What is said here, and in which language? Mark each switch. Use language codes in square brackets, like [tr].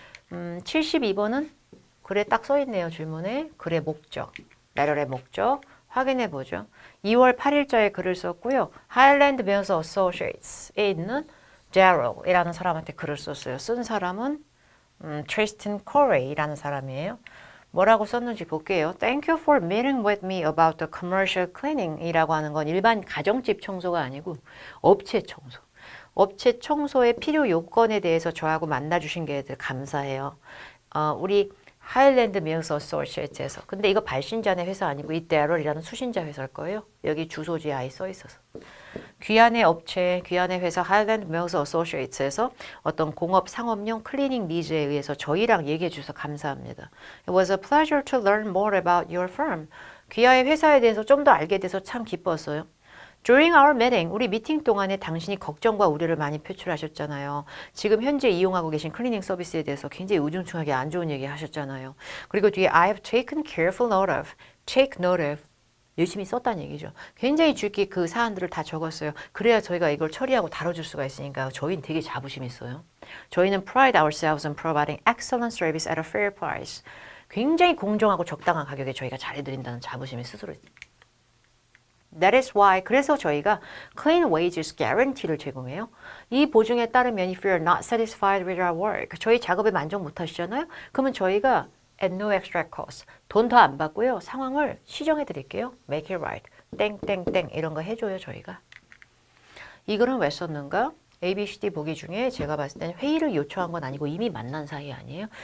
[ko] 72번은 글에 딱 써있네요. 질문에 글의 목적, 레럴의 목적 확인해 보죠. 2월 8일자에 글을 썼고요. 하일랜드 뮤직 어소시에이츠에 있는 Daryl이라는 사람한테 글을 썼어요. 쓴 사람은 트리스틴 코레이라는 사람이에요. 뭐라고 썼는지 볼게요. [en] Thank you for meeting with me about the commercial cleaning [ko] 이라고 하는 건 일반 가정집 청소가 아니고 업체 청소. 업체 청소의 필요 요건에 대해서 저하고 만나주신 게 감사해요. 우리 하일랜드 뮤직 어소시에이츠에서. 근데 이거 발신자네 회사 아니고 이 Daryl이라는 수신자 회사일 거예요. 여기 주소지 아예 써 있어서. 귀한의 업체, 귀한의 회사 하일랜드 뮤직 어소시에이츠에서 어떤 공업 상업용 클리닝 니즈에 의해서 저희랑 얘기해 주셔서 감사합니다. [en] It was a pleasure to learn more about your firm. [ko] 귀하의 회사에 대해서 좀 더 알게 돼서 참 기뻤어요. [en] During our meeting, [ko] 우리 미팅 동안에 당신이 걱정과 우려를 많이 표출하셨잖아요. 지금 현재 이용하고 계신 클리닝 서비스에 대해서 굉장히 우중충하게 안 좋은 얘기 하셨잖아요. 그리고 뒤에 [en] I have taken careful note of, take note of. [ko] 열심히 썼다는 얘기죠. 굉장히 줄기 그 사안들을 다 적었어요. 그래야 저희가 이걸 처리하고 다뤄줄 수가 있으니까 저희는 되게 자부심이 있어요. 저희는 [en] pride ourselves on providing excellent service at a fair price. [ko] 굉장히 공정하고 적당한 가격에 저희가 잘해드린다는 자부심이 스스로 있어요. [en] That is why [ko] 그래서 저희가 [en] clean wages guarantee [ko] 를 제공해요. 이 보증에 따르면 [en] if you're not satisfied with our work [ko] 저희 작업에 만족 못하시잖아요. 그러면 저희가 [en] at no extra cost [ko] 돈 더 안 받고요. 상황을 시정해 드릴게요. [en] Make it right. [ko] 땡땡땡 이런 거 해줘요 저희가. 이 글은 왜 썼는가? A, B, C, D 보기 중에 제가 봤을 때는 회의를 요청한 건 아니고 이미 만난 사이 아니에요?